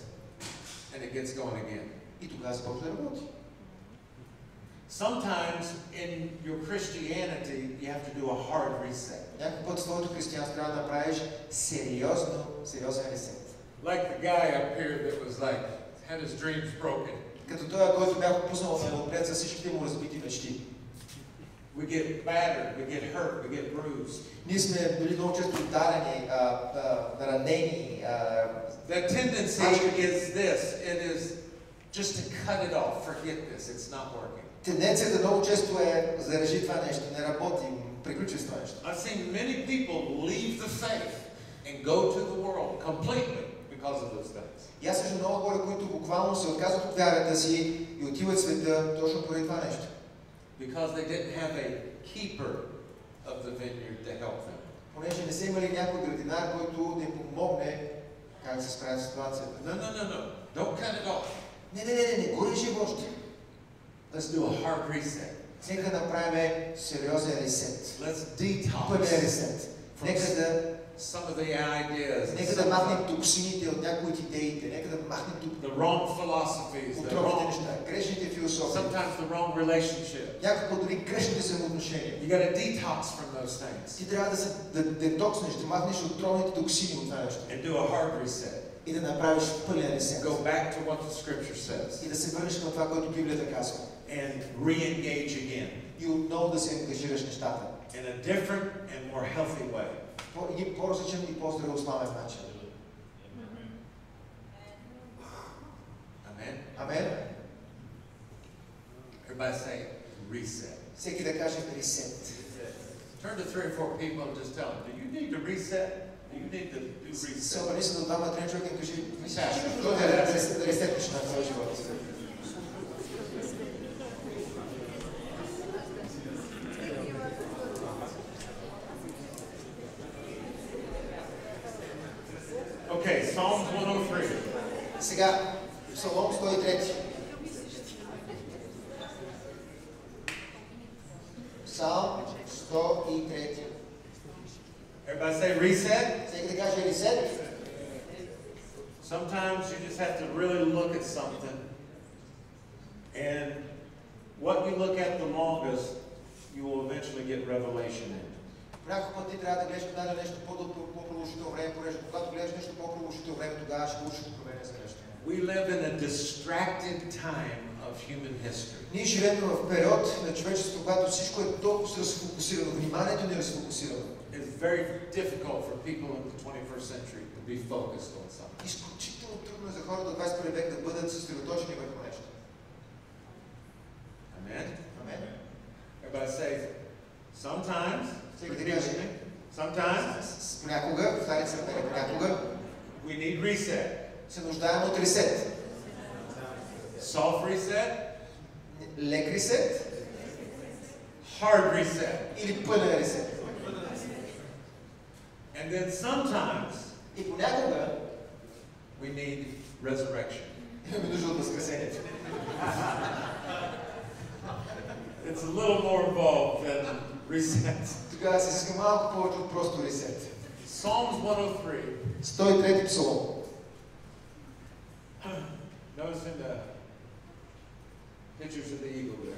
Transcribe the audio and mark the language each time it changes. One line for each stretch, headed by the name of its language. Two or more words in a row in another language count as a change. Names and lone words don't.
English: And it gets going again.
Bulgarian: И тогава започва да работи.
English: Sometimes in your Christianity you have to do a hard reset.
Bulgarian: Някой път в твоето християнство трябва да направиш сериозен ресет.
English: Like the guy up here that was like had his dreams broken.
Bulgarian: Като той, който бях отпуснал отпред за всичките му разбити мечти.
English: We get battered, we get hurt, we get bruised.
Bulgarian: Ние сме били много често ударени, ранени.
English: The tendency is this, it is just to cut it off, forget this, it's not working.
Bulgarian: Тенденцията много често е зарежи това нещо, не работи, приключи с това нещо.
English: I've seen many people leave the faith and go to the world completely because of those things.
Bulgarian: И аз виждам много хора, които буквално се отказват от вярата си и отиват в света точно поради това нещо.
English: Because they didn't have a keeper of the vineyard to help them.
Bulgarian: Понеже не са имали някой градинар, който да им помогне как да се справят с ситуацията.
English: No. Don't cut it off.
Bulgarian: Не го режи още.
English: Let's do a hard reset.
Bulgarian: Нека направим сериозен ресет.
English: Let's detox.
Bulgarian: Пълен ресет. Нека да
English: some of the ideas.
Bulgarian: Нека да махнем токсините от някои от идеите. Нека да махнем
English: the wrong philosophies, the wrong
Bulgarian: неща, грешните философии.
English: Sometimes the wrong relationship.
Bulgarian: Някакво дори грешните взаимоотношения.
English: You got to detox from those things.
Bulgarian: Ти трябва да детокснеш, да махнеш отровните токсини от това нещо.
English: And do a hard reset.
Bulgarian: И да направиш пълен ресет.
English: Go back to what the scripture says.
Bulgarian: И да се върнеш към това, което Библията казва.
English: And re-engage again.
Bulgarian: И отново да се ангажираш нещата.
English: In a different and more healthy way.
Bulgarian: Един по-различен и по-здравословен начин.
English: Amen.
Bulgarian: Амен.
English: Everybody say reset.
Bulgarian: Всеки да каже ресет.
English: Turn to 3 or 4 people and just tell them, do you need to reset? Do you need to do reset?
Bulgarian: Се обърни се до двама-трима човека и кажи, да ресетнеш на твоя живот.
English: Okay, Psalm 103.
Bulgarian: Сега, Псалом 103. 103.
English: Everybody say reset.
Bulgarian: Всеки да каже reset.
English: Sometimes you just have to really look at something, and what you look at the longest, you will eventually get revelation in.
Bulgarian: Понякога път ти трябва да гледаш на нещо по-продължително време, понеже когато гледаш нещо по-продължително време, тогава ще получиш откровение за нещо.
English: We live in a distracted time of human history.
Bulgarian: Ние живеем в период на човечеството, когато всичко е толкова разфокусирано, вниманието ни е разфокусирано.
English: It's very difficult for people in the 21st century to be focused on something.
Bulgarian: Изключително трудно е за хората от 21 век да бъдат съсредоточени върху нещо.
English: Amen?
Bulgarian: Амен.
English: Everybody say, sometimes, sometimes,
Bulgarian: понякога, повтаряйте се понякога,
English: we need reset.
Bulgarian: се нуждаем от ресет.
English: Soft reset,
Bulgarian: лек ресет,
English: hard reset.
Bulgarian: или пълен ресет.
English: And then sometimes
Bulgarian: И понякога
English: we need resurrection.
Bulgarian: имаме нужда от възкресението.
English: It's a little more involved than reset.
Bulgarian: Тогава се иска малко повече от просто ресет.
English: Psalms 103.
Bulgarian: 103 псалом.
English: Noticing the pictures of the eagle there.